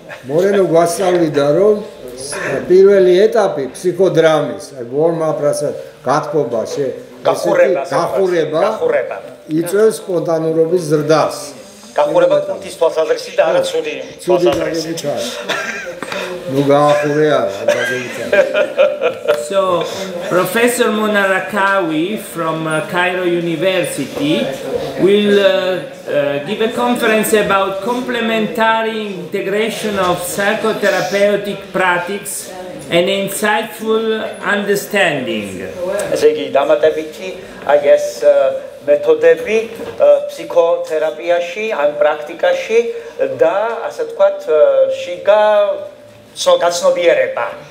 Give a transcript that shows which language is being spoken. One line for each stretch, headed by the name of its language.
Georgian: Moreno გვასწავლიდა რომ პირველი ეტაპი ფსიქოდრამის, warm-up რასაც გათბობა, გახურება იწვევს სპონტანურობის ზრდას. გახურება კუნთის თვალსაზრისით და არა ცუდი თვალსაზრისით. ნუ გაახურე არა, გადაგიჭირე.
English: So, Professor Mona Rakawi from Cairo University will give a conference about complementary integration of psychotherapeutic practice and insightful understanding.
Georgian: ესე იგი, დამატებითი,
English: I guess,
Georgian: მეთოდები ფსიქოთერაპიაში, ან პრაქტიკაში და ასე ვთქვათ, შიგა გაცნობიერება.